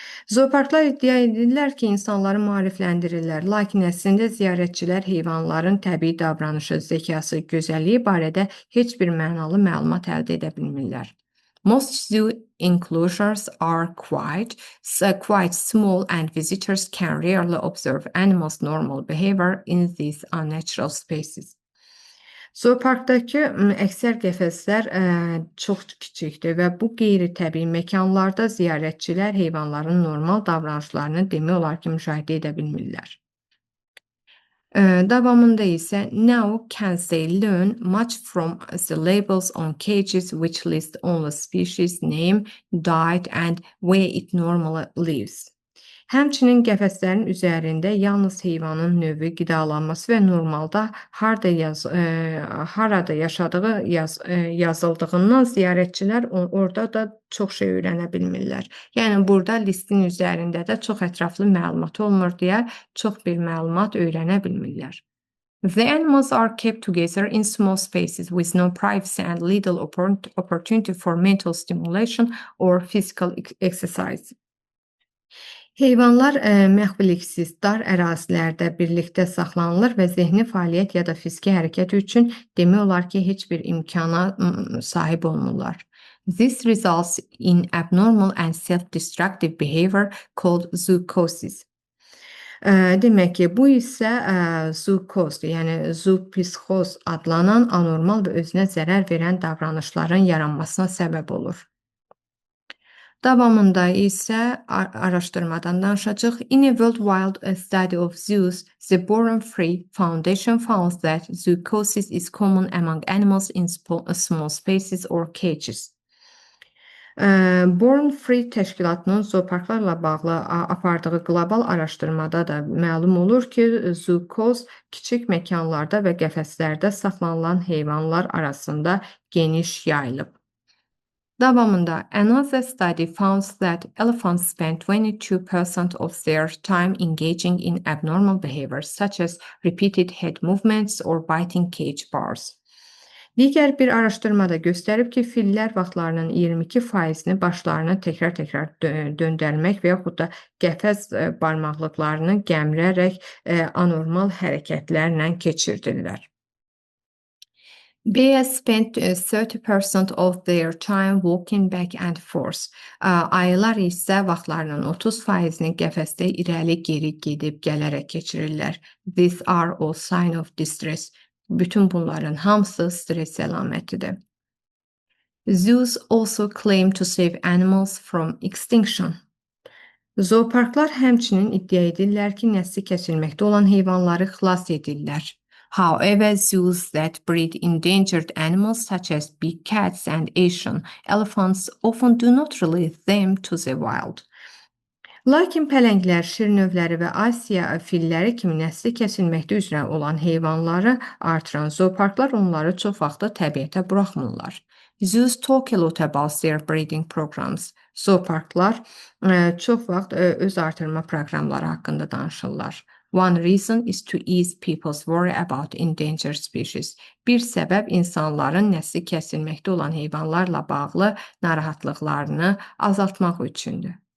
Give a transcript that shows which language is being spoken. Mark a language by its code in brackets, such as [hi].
[az] Zooparklar iddia edirlər ki, insanları maarifləndirirlər, lakin əslində ziyarətçilər heyvanların təbii davranışı, zəkası, gözəlliyi barədə heç bir mənalı məlumat əldə edə bilmirlər. [en] Most zoo enclosures are quite small and visitors can rarely observe animals' normal behavior in these unnatural spaces. [az] Zooparkdakı əksər qəfəslər çox kiçikdir və bu qeyri-təbii məkanlarda ziyarətçilər heyvanların normal davranışlarını demək olar ki, müşahidə edə bilmirlər. Davamında isə [en] now can they learn much from the labels on cages which list only species name, diet and where it normally lives. [az] Həmçinin qəfəslərin üzərində yalnız heyvanın növü, qidalanması və normalda harada yaşadığı yazıldığından ziyarətçilər orada da çox şey öyrənə bilmirlər. Yəni burada listin üzərində də çox ətraflı məlumat olmur deyə çox bir məlumat öyrənə bilmirlər. [en] The animals are kept together in small spaces with no privacy and little opportunity for mental stimulation or physical exercise. [az] Heyvanlar məxfiliksiz dar ərazilərdə birlikdə saxlanılır və zehni fəaliyyət ya da fiziki hərəkət üçün demək olar ki, heç bir imkana sahib olmurlar. [en] This results in abnormal and self-destructive behavior called zoochosis. [az] Demək ki, bu isə zookozdur, yəni zoopsixoz adlanan anormal və özünə zərər verən davranışların yaranmasına səbəb olur. Davamında isə araşdırmadan danışacağıq. [en] In a worldwide study of zoos, the Born Free Foundation found that zoochosis is common among animals in small spaces or cages. [az] Born Free təşkilatının zooparklarla bağlı apardığı qlobal araşdırmada da məlum olur ki, zookoz kiçik məkanlarda və qəfəslərdə saxlanılan heyvanlar arasında geniş yayılıb. Davamında [en] another study found that elephants spend 22% of their time engaging in abnormal behaviors such as repeated head movements or biting cage bars. [az] Digər bir araşdırma da göstərib ki, fillər vaxtlarının 22%-ni başlarını təkrar-təkrar döndərmək və yaxud da qəfəs barmaqlıqlarını gəmirərək anormal hərəkətlərlə keçirdirlər. [en] Bears spend 30% of their time walking back and forth. [az] Ayılar isə vaxtlarının 30%-ni qəfəsdə irəli-geri gedib gələrək keçirirlər. [en] These are all signs of distress. [az] Bütün bunların hamısı stres əlamətidir. [en] Zoos also claim to save animals from extinction. [az] Zooparklar həmçinin iddia edirlər ki, nəsli kəsilməkdə olan heyvanları xilas edirlər. [en] However, zoos that breed endangered animals such as big cats and Asian elephants often do not release them to the wild. [az] Lakin pələnglər, şirnövləri və Asiya filləri kimi nəsli kəsilməkdə üzrə olan heyvanları artıran zooparklar onları çox vaxt təbiətə buraxmırlar. [en] Zoos talk a lot about their breeding programs. [az] Zooparklar çox vaxt öz artırma proqramları haqqında danışırlar. [en] One reason is to ease people's worry about endangered species. [az] Bir səbəb insanların nəsli kəsilməkdə olan heyvanlarla bağlı narahatlıqlarını azaltmaq üçündür.